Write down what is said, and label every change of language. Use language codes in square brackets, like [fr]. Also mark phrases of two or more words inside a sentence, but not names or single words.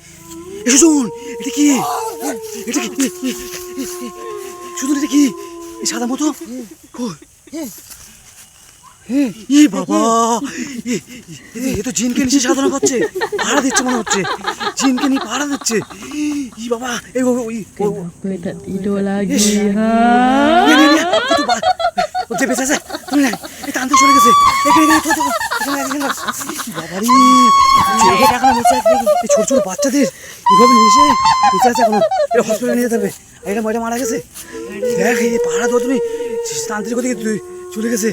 [bn] সুজন এটা কি? এটা কি সুজন, এটা কি এই সাদা মতো? ই বাবা, এ তো জিনকে নিচে সাধনা করছে, পাহারা দিচ্ছে মনে হচ্ছে, জিনকে নিয়ে পাহারা দিচ্ছে। ই বাবা, এই [ms] Kenapa tak tidur lagi, ha? [bn] যে বেঁচে আছে, এই তান্ত্রিক চলে গেছে। ছোট ছোট বাচ্চাদের এভাবে নিয়ে এসে বেঁচে আছে এখনো, এটা হসপিটালে নিয়ে যেতে হবে। এটা ময়টা মারা গেছে, দেখ এই পাহারা দেওয়া তুমি, তান্ত্রিক ওদিকে চলে গেছে।